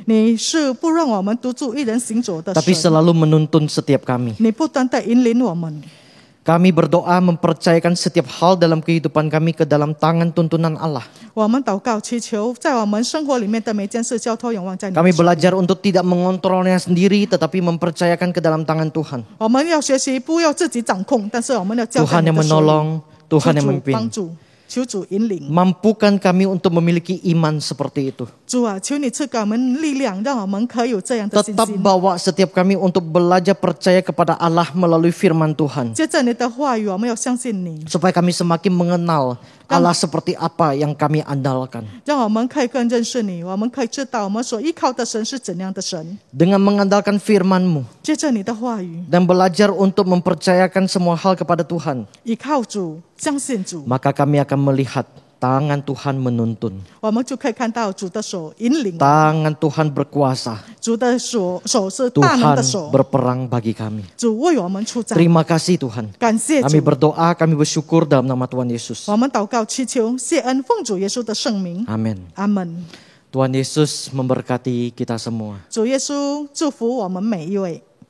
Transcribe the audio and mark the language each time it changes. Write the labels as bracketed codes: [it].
[zh] 你是不让我们独自一人行走的 [id] tapi [zh] 神， [id] selalu menuntun setiap kami. [zh] 你不断的引领我们。 [id] Kami berdoa mempercayakan setiap hal dalam kehidupan kami ke dalam tangan tuntunan Allah. [zh] 我们祷告祈求，在我们生活里面的每件事交托仰望在你的 [id] Kami [zh] 手里。 [id] belajar untuk tidak mengontrolnya sendiri, tetapi mempercayakan ke dalam tangan Tuhan. [zh] 我们要学习不要自己掌控，但是我们要交在 [id] Tuhan [zh] 你 [id] yang [zh] 的手里。 [id] menolong, Tuhan yang [zh] 主帮 [id] memimpin. [zh] 助，求主引领。 [id] Mampukan kami untuk memiliki iman seperti itu. [zh] 主啊，求你赐给我们力量，让我们可以有这样的信 [id] Tetap [zh] 心。 [id] bawa setiap kami untuk belajar percaya kepada Allah melalui firman Tuhan. [zh] 接着你的话语，我们要相信你， [id] Supaya kami semakin mengenal Allah seperti apa yang kami andalkan. [zh] 让我们可以更认识你，我们可以知道我们所依靠的神是怎样的神。 [id] Dengan mengandalkan firman-Mu [zh] 接着你的话语， [id] dan belajar untuk mempercayakan semua hal kepada Tuhan, [zh] 依靠主，相信主， [id] maka kami akan melihat tangan Tuhan menuntun. [zh] 我们就可以看到主的手引领， [id] Tangan Tuhan berkuasa. [zh] 主的手是大能 [id] Tuhan [zh] 的手， [id] berperang bagi kami. [zh] 主为我们出战。 [id] Terima kasih Tuhan. [zh] 感谢 [id] Kami [zh] 主， [id] berdoa, kami bersyukur dalam nama Tuhan Yesus. [zh] 我们祷告祈求谢恩，奉主耶稣的圣名， [id] Amin. [zh] 阿门。 [id] Tuhan Yesus memberkati kita semua. [zh] 主耶稣祝福我们每一位。